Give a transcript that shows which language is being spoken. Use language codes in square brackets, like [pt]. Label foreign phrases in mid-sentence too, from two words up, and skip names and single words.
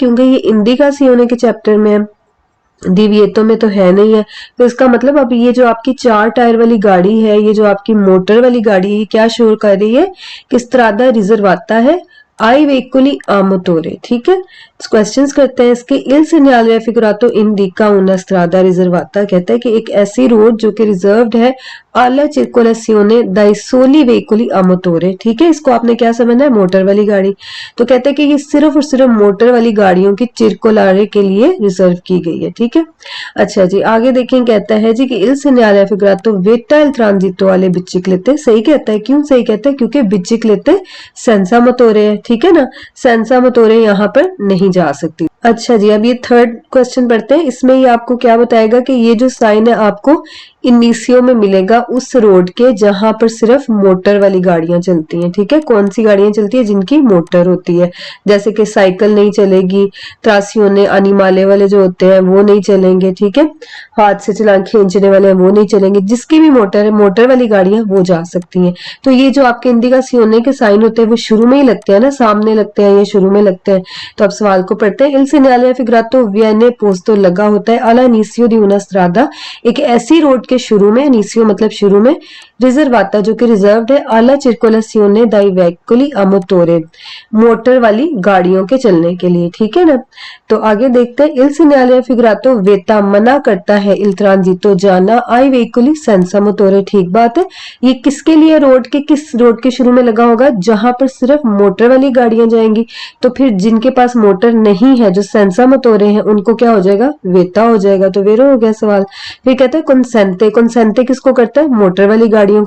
[hi] क्योंकि ये इंडिका सियोने के चैप्टर में है, दिविएतो में तो है नहीं है। तो इसका मतलब अब ये जो आपकी 4 टायर वाली गाड़ी है, ये जो आपकी मोटर वाली गाड़ी है, ये क्या शो कर रही है कि [it] strada riservata [hi] है [it] ai veicoli a motore. [hi] ठीक है, क्वेश्चंस करते हैं इसके। [it] Il segnale figurato indica una strada riservata, [hi] कहता है कि एक ऐसी रोड जो कि रिजर्व्ड है [it] alla circolazione dai soli veicoli a motore। [hi] ठीक है, इसको आपने क्या समझना है? मोटर वाली गाड़ी। तो कहते हैं कि ये सिर्फ और सिर्फ मोटर वाली गाड़ियों की चिरकोलारे के लिए रिजर्व की गई है। ठीक है, अच्छा जी, आगे देखें। कहता है जी कि [it] Il segnale figurato vetta il transito alle biciclette. [hi] सही कहता है। क्यों सही कहता है? क्योंकि [it] biciclette senza motore [hi] है। ठीक है ना, [it] senza motore [hi] यहाँ पर नहीं जा सकती। अच्छा जी, अब ये [en] third question [hi] पढ़ते हैं। इसमें ये आपको क्या बताएगा कि ये जो साइन है आपको इनिशियो में मिलेगा उस रोड के जहां पर सिर्फ मोटर वाली गाड़ियां चलती हैं। ठीक है, कौन सी गाड़ियां चलती है? जिनकी मोटर होती है। जैसे कि साइकिल नहीं चलेगी, [it] trazione animale [hi] वाले जो होते हैं वो नहीं चलेंगे। ठीक है, हाथ से चला खींचने वाले हैं वो नहीं चलेंगे। जिसकी भी मोटर है, मोटर वाली गाड़ियां वो जा सकती हैं। तो ये जो आपके इंडिका सियोने के साइन होते हैं वो शुरू में ही लगते हैं ना, सामने लगते हैं, ये शुरू में लगते हैं। तो अब सवाल को पढ़ते हैं। [it] Il segnale figurato viene posto [hi] लगा होता है [it] alla inizio di una strada, [hi] एक ऐसी रोड के शुरू में, इनिशियो मतलब शुरू में, रिजर्वाता जो कि रिजर्व्ड है [it] alla circolazione dai veicoli a motore, [hi] मोटर वाली गाड़ियों के चलने के लिए। ठीक है ना, तो आगे देखते हैं। [it] Il segnale figurato vieta [hi] मना करता है [it] il transito [hi] जाना [it] ai veicoli senza motore। [hi] ठीक बात है, ये किसके लिए? रोड के किस रोड के शुरू में लगा होगा? जहां पर सिर्फ मोटर वाली गाड़ियां जाएंगी। तो फिर जिनके पास मोटर नहीं है, जो [it] senza motore [hi] हैं, उनको क्या हो जाएगा? वेता हो जाएगा। तो वेरो हो गया सवाल। फिर कहते हैं कंसेंटे। कंसेंटे किसको करता है? मोटर वाली गाड़ियों को।